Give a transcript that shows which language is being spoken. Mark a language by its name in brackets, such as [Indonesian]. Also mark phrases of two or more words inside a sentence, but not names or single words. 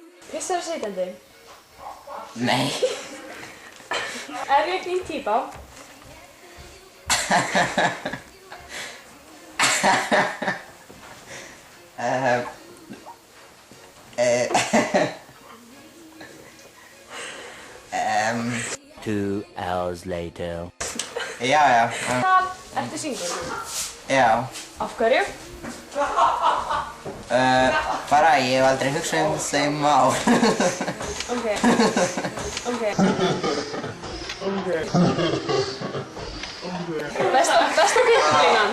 [Icelandic] Pissar sitjandi? Nei. Er ég þín típa? [English] Two hours later. [Icelandic] Já. Ertu single? Já. Af hverju? Bara ég hef aldrei hugsað þau mál. Ok. Besta pick-up-línan?